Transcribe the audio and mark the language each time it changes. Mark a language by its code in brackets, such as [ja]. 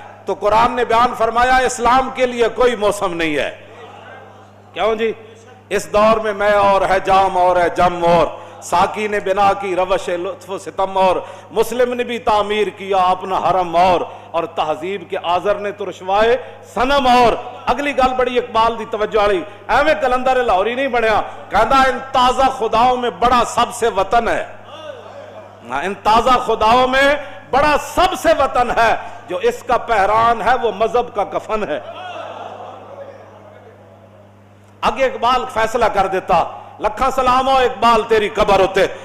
[ur] تو قرآن نے بیان فرمایا اسلام کے لیے کوئی موسم نہیں ہے. کیوں جی؟ اس دور میں میں اور ہے جام اور ہے جم اور ساقی نے بنا کی روش لطف و ستم اور مسلم نے بھی تعمیر کیا اپنا حرم اور تہذیب کے آذر نے تو رشوائے صنم اور. [pa] اگلی گل بڑی اقبال دی توجہ والی. ایویں کلندر لاہوری نہیں بنیا. [ur] کہندا ان تازہ خداؤں میں بڑا سب سے وطن ہے. ان تازہ خداؤں میں بڑا سب سے وطن ہے جو اس کا پہران ہے وہ مذہب کا کفن ہے. [pa] اگے اقبال فیصلہ کر دیتا لکھاں سلام ہو اقبال تیری قبر ہوتے.